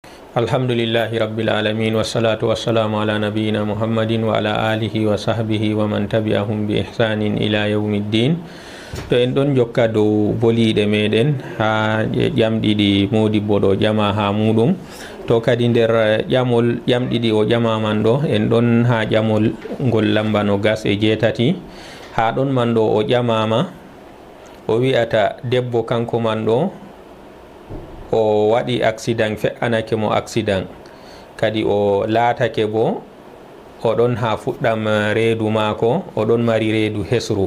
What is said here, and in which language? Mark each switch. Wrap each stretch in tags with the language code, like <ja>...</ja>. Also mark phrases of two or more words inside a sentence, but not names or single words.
<ar>الحمد لله رب العالمين والصلاة والسلام على نبينا محمد وعلى آله وصحبه ومن تبعهم بإحسان إلى يوم الدين.</ar> <ff>To en ɗon jokka dow boliɗe meɗen ha ƴamɗiɗi modibbo ɗo ƴama ha muɗum, to kadi nder ƴamol ƴamɗiɗi o ƴamaman ɗo en ɗon ha ƴamol ngol lamba no gas e jeetati. Ha ɗon man ɗo o ƴamama o wi'ata debbo kanko man ɗo o waɗi accident, fe'anake mo accident, kadi o laatake bo oɗon ha fuɗɗam reedu maako, oɗon mari reedu hesru.</ff>